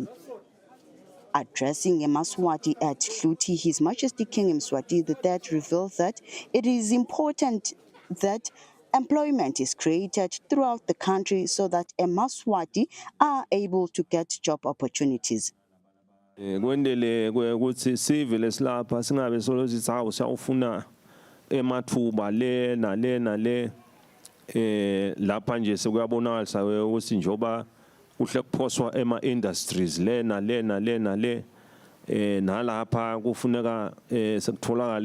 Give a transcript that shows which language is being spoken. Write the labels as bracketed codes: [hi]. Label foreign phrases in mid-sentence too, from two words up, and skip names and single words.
[en] Addressing Emaswati at Hluti, His Majesty King Eswatini III revealed that it is important that employment is created throughout the country so that Emaswati are able to get job opportunities. [ss] Kwendele ukuthi sive lesilapha singabe solo sithi hawu siyawufuna emathuba le nale lapha nje sekuyabonakala ukuthi njoba kuhle kuphoswa ema-industries le nale nalapha kufuneka sekutholakale